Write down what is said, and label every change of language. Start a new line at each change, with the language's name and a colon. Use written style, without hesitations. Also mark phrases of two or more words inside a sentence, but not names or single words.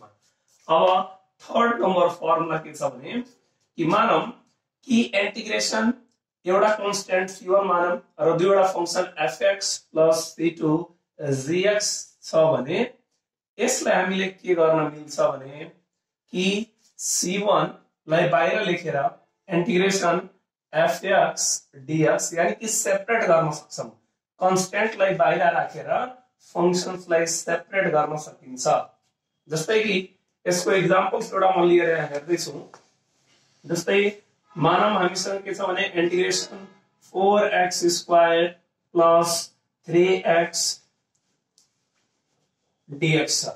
Nepali: अब
English: third number formula
Nepali: के छ भने कि मानौं कि इंटीग्रेशन एउटा कांस्टेंट c1 मानौं र दुईवटा फंक्शन fx + c2 gx छ भने यसलाई हामीले के गर्न मिल्छ भने कि c1 लाई बाहिर लेखेर इंटीग्रेशन fx dx यानी कि सेपरेट गर्न सक्छौं। कांस्टेंट लाई बाहिर राखेर फंक्शन्स लाई सेपरेट गर्न सकिन्छ। जस्तै कि यसको एक्जाम्पल्स एउटा म लिएर हेर्दै छु। जस्तै मानौं हामीसँग के छ भने इंटीग्रेशन 4x² + 3x dx छ।